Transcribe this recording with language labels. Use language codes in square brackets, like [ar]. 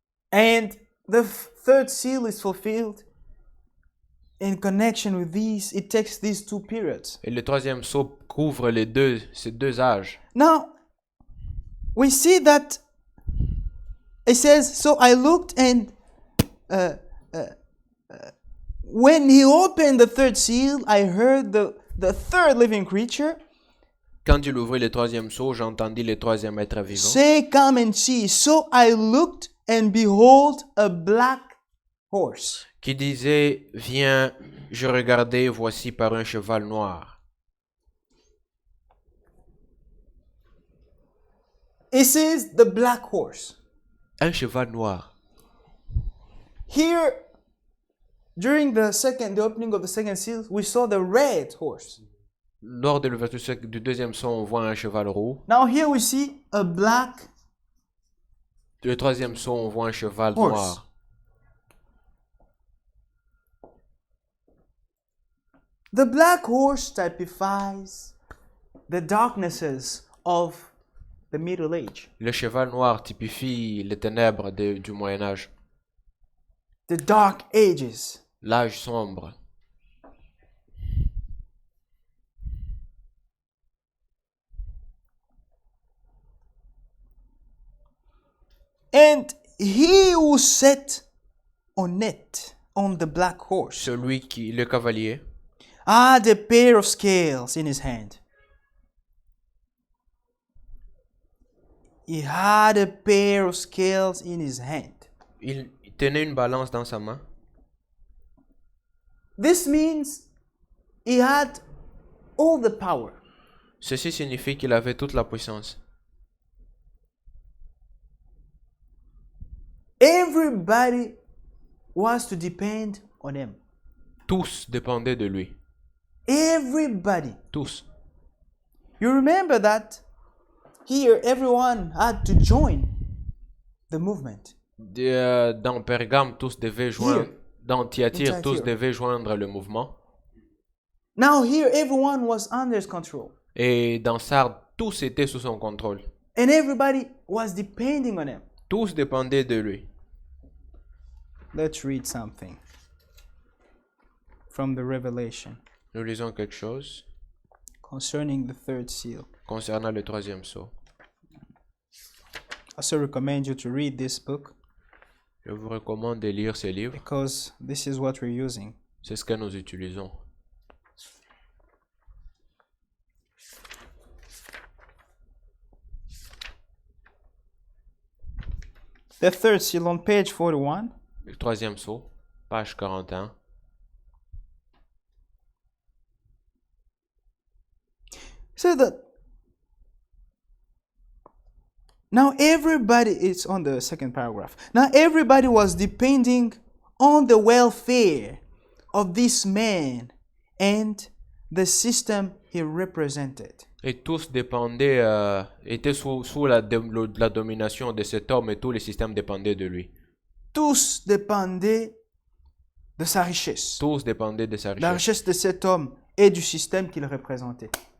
[en] And the third seal is fulfilled in connection with these. It takes these two periods. [fr] Et le troisième sceau couvre ces deux âges. [en] Now, we see that it says, so I looked and when he opened the third seal, I heard the third living creature [fr] Quand il ouvrit le troisième sceau, j'entendis le troisième être vivant [en] say, come and see. So I looked and behold a black horse. [fr] qui disait, viens, je regardais, voici par un cheval noir. [en] it says the black horse. [fr] Un cheval noir. [en] Here, during the opening of the second seal, we saw the red horse. [fr] Lors de l'ouverture du deuxième son, on voit un cheval roux. [en] Now here we see a black [fr] Le troisième son, on voit un cheval [en] horse. [fr] noir. [en] The black horse typifies the darknesses of the Middle Age, [fr] Le cheval noir typifie les ténèbres du Moyen Âge, [en] the Dark Ages. [fr] l'âge sombre. [en] And he who sat on it, on the black horse, [fr] Celui qui, le cavalier, [en] had a pair of scales in his hand. He had a pair of scales in his hand. [fr] il tenait une balance dans sa main. [en] This means he had all the power. [fr] Ceci signifie qu'il avait toute la puissance. [en] Everybody was to depend on him. [fr] Tous dépendaient de lui. [en] Everybody. [fr] Tous. [en] You remember that here everyone had to join the movement. [fr] Dans Pergame, tous devaient joindre. [en] Here. [fr] Dans Thyatire, [en] In [fr] tous [en] Thyatire. [fr] devaient joindre le mouvement. [en] Now here everyone was under his control. [fr] Et dans Sardes, tous étaient sous son contrôle. [en] And everybody was depending on him. [fr] Tous dépendaient de lui. [en] Let's read something from the Revelation [fr] Nous lisons quelque chose [en] concerning the third seal. [fr] concernant le troisième sceau. [en] I also recommend you to read this book [fr] Je vous recommande de lire ces livres. [en] because this is what we're using. [fr] C'est ce que nous utilisons. [en] The third seal on page 41. [fr] Le troisième sceau, page 41. [en] So that now everybody, it's on the second paragraph. Now everybody was depending on the welfare of this man and the system he represented. [fr] Et tous dépendaient, étaient sous la domination de cet homme et tous les systèmes dépendaient de lui. Tous dépendaient de sa richesse, Tous dépendaient de sa la richesse. richesse de cet homme et du système qu'il représentait.